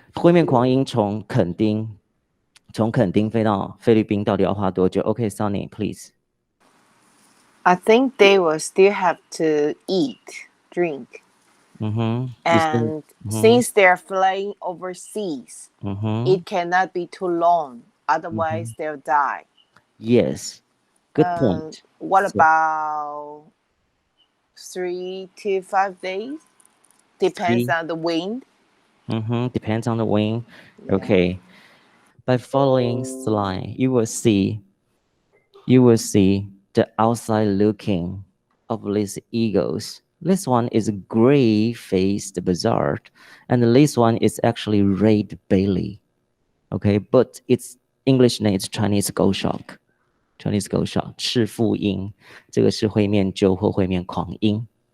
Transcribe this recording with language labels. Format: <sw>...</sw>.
<zh>灰面狂鹰从垦丁飞到菲律宾到底要花多久 ？</zh> <en>Okay, Sunny, please. I think they will still have to eat, drink. And since they're flying overseas, it cannot be too long. Otherwise, they'll die. Yes, good point. What about 3 to 5 days? Depends on the wind. Depends on the wind. Yeah. Okay. By following slide, you will see the outside looking of these eagles. This one is gray-faced buzzard, and this one is actually red belly. Okay, but its English name is Chinese goshawk.</en> <zh>Chinese goshawk, 赤腹鹰，这个是灰面鸠或灰面狂鹰。</zh>